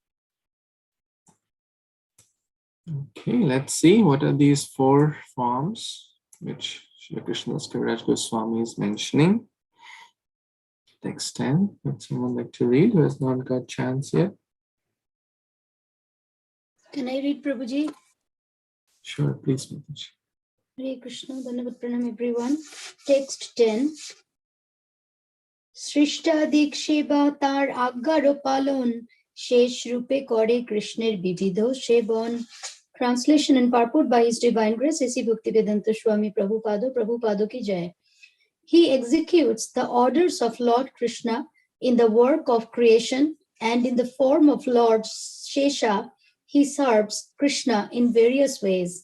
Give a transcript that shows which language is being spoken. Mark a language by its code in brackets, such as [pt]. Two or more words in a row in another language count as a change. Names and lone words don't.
[en] Okay, let's see what are these 4 forms which Srila Krishnadas Kaviraj Goswami is mentioning. Text 10. Would someone like to read who has not got chance yet? Can I read, Prabhuji? Sure, please, Mataji. Hare Krishna, [sa] दण्डवत् प्रणाम [en] everyone. Text 10. [bn] সৃষ্ট্যাদিক সেবা তাঁর আজ্ঞার পালন শেষ রূপে করে কৃষ্ণের বিবিধ সেবন. [en] Translation and purport by His Divine Grace A.C. Bhaktivedanta Swami Prabhupada [hi] की जय. [en] He executes the orders of Lord Krishna in the work of creation, and in the form of Lord Shesha, he serves Krishna in various ways.